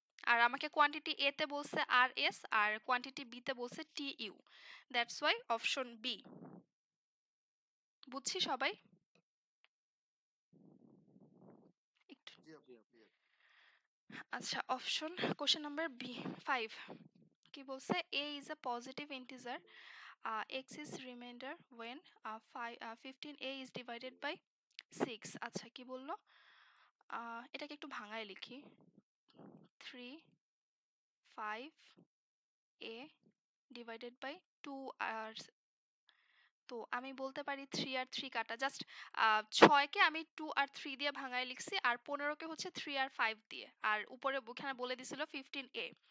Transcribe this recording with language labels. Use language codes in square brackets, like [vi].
[bn] আর আমাকে কোয়ান্টিটি এ তে বলছে আর এস, আর কোয়ান্টিটি বি তে বলছে T U, that's why option B. বুঝছি সবাই? একটু জি আপু ক্লিয়ার। আচ্ছা, অপশন কোশ্চেন নাম্বার বি 5 কি বলছে? [en] A is a positive integer, x is remainder when 15a is divided by 6। [bn] আচ্ছা, কি বললো? এটাকে একটু ভাঙায় লিখি। 3 5a divided by 2 আর, তো আমি বলতে পারি 3 আর 3 কাটা, জাস্ট 6 কে আমি 2 আর 3 দিয়ে ভাঙায় লিখছি, আর 15 কে হচ্ছে 3 আর 5 দিয়ে, আর উপরে ওখানে বলে দিছিল 15a।